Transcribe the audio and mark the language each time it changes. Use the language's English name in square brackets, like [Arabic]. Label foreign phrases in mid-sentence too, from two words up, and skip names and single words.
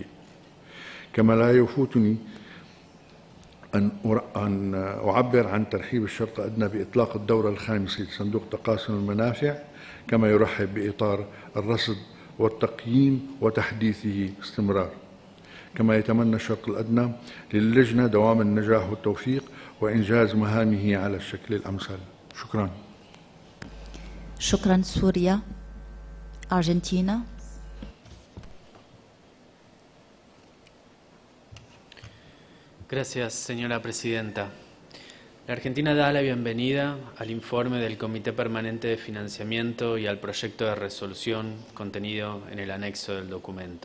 [Arabic] كما لا يفوتني أن أعبر عن ترحيب الشرق الأدنى بإطلاق الدورة الخامسة لصندوق تقاسم المنافع، كما يرحب بإطار الرصد والتقييم وتحديثه باستمرار. كما يتمنى الشرق الأدنى للجنة دوام النجاح والتوفيق وإنجاز مهامه على الشكل الأمثل. شكرا. شكرا. سوريا. أرجنتينا. [Spanish] Gracias, señora presidenta. La Argentina da la bienvenida al informe del Comité Permanente de Financiamiento y al proyecto de resolución contenido en el anexo del documento.